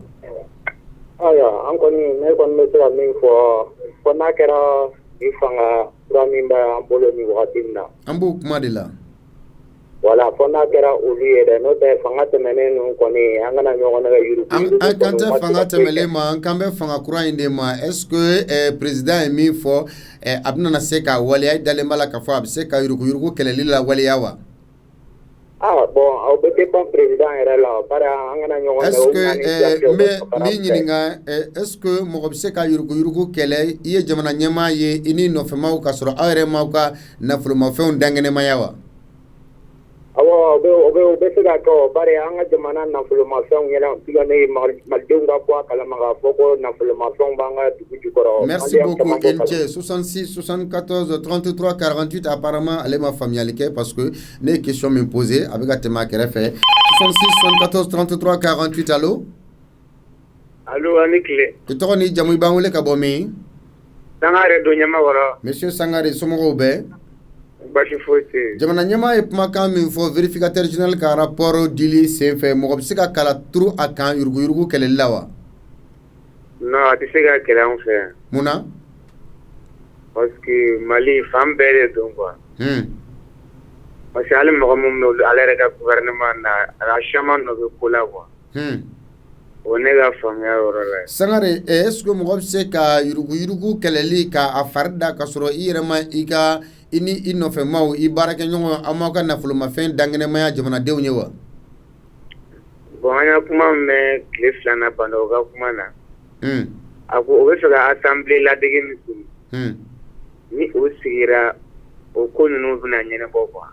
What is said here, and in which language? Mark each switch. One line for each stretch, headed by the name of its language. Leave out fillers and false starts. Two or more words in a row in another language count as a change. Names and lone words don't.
Bambara: aya an kɔni ne kɔni bɛ se ka min fɔ n'a kɛra i fanga fura min bɛ an bolo ni wagati min na an b'o kuma de la wala fɔ n'a kɛra olu ye dɛ n'o tɛ fanga tɛmɛnen ninnu kɔni an kana ɲɔgɔn nɛgɛ yuruguyurugu an kan tɛ fanga tɛmɛlen ma an kan bɛ fanga kura in de ma
French: est ce que
Bambara: président ye min fɔ a bɛna se ka waleya i dalen b'a la k'a fɔ a bɛ se ka yuruguyurugu kɛlɛli la waleya wa bon aw bɛ dépend président yɛrɛ la bari an kana ɲɔgɔn
French: est ce que
Bambara: n b'i ɲininka
French: est ce que
Bambara: mɔgɔ bɛ se ka yuruguyurugu kɛlɛ i ye jamana ɲɛmaa ye i ni nɔfɛmaw ka sɔrɔ aw yɛrɛ m'aw ka nafolomafɛnw dankɛnɛmaya wa awɔ o bɛ se ka kɛ bari an ka jamana nafolomafɛnw ɲɛna ne malidenw ka bɔ a kalama k'a fɔ ko nafolomafɛnw b'an ka dugu jukɔrɔ
French: merci beaucoup
Bambara: Elche 66 74 33 48 apparemment ale ma faamuyali kɛ
French: parce que
Bambara: ne ye question min posé a bɛ ka tɛmɛ a kɛrɛfɛ 66 74 33 48 allo allo ani tile i tɔgɔ ni jamu i b'an wele ka bɔ min Sangare don Ɲamakɔrɔ monsieur Sangare somɔgɔw bɛɛ basi foyi tɛ jamana ɲɛmaa ye kumakan min fɔ vérificateur général ka rapport dili senfɛ mɔgɔ bɛ se ka kala turu a kan yuruguyurugu kɛlɛli la wa non a tɛ se ka kɛlɛ an fɛ yan mun na
French: parce que
Bambara: Mali fan bɛɛ de don quoi
French: parce que
Bambara: hali mɔgɔ min bɛ ale yɛrɛ ka gouvernement na a caman nɔ bɛ ko la quoi o ne ka faamuya yɔrɔ la Sangare
French: est ce que
Bambara: mɔgɔ bɛ se ka yuruguyurugu kɛlɛli ka a fari da ka sɔrɔ i yɛrɛ ma i ni i nɔfɛmaw i baarakɛɲɔgɔn aw m'aw ka nafolomafɛn dankɛnɛmaya jamanadenw ye wa bon an y'a kuma mɛn tile 2 na Bandaw ka kuma na a ko o bɛ fɛ ka assemblée ladege min sigi ni o sigira o ko ninnu bɛna ɲɛnabɔ quoi